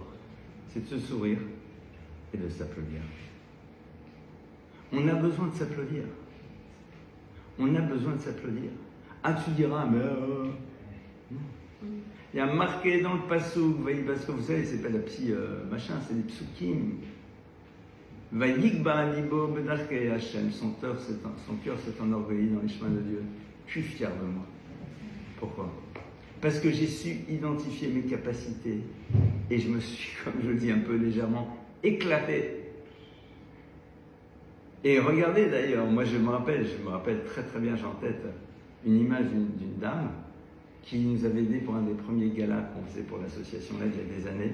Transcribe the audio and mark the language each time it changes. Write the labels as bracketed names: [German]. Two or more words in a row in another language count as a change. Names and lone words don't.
[French] C'est de se sourire et de s'applaudir. On a besoin de s'applaudir. On a besoin de s'applaudir. Ah, tu diras, mais non. Il y a marqué dans le passouk, parce que vous savez, c'est pas la psy machin, c'est des psukim. [Hebrew] ויגבה לבו בדרכי השם, [French] son cœur s'est enorgueilli dans les chemins de Dieu. Je suis fier de moi. Pourquoi? Parce que j'ai su identifier mes capacités et je me suis, comme je le dis un peu légèrement, éclaté. Et regardez d'ailleurs, moi je me rappelle très très bien, j'ai en tête une image d'une dame qui nous avait aidé pour un des premiers galas qu'on faisait pour l'association là il y a des années.